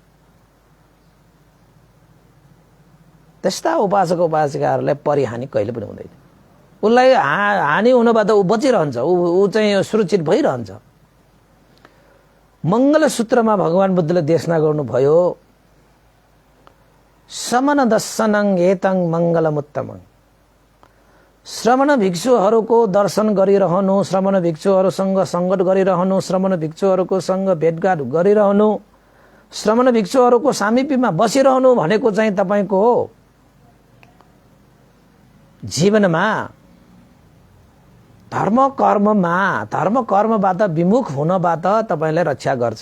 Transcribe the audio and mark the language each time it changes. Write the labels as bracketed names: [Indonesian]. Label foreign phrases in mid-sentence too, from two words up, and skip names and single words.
[Nepali] त्यस्ता उपासक उपासिकाहरूलाई परिहानि कहिले पनि हुँदैन। उसलाई हानि हुनबाट ऊ बचिरहन्छ, ऊ चाहिँ सुरक्षित भइरहन्छ। मंगल सूत्रमा भगवान बुद्धले देशना गर्नुभयो, [Pali] श्रमण दर्शनं एतं मंगलमुत्तमं। [Nepali] श्रमण भिक्षुहरूको दर्शन गरिरहनु, श्रमण भिक्षुहरूसँग संगत गरिरहनु, श्रमण भिक्षुहरूको सँग भेटघाट गरिरहनु, श्रमण भिक्षुहरूको सामिप्यमा बसिरहनु भनेको चाहिँ तपाईको जीवनमा धर्म कर्मबाट विमुख हुनबाट तपाईलाई रक्षा गर्छ।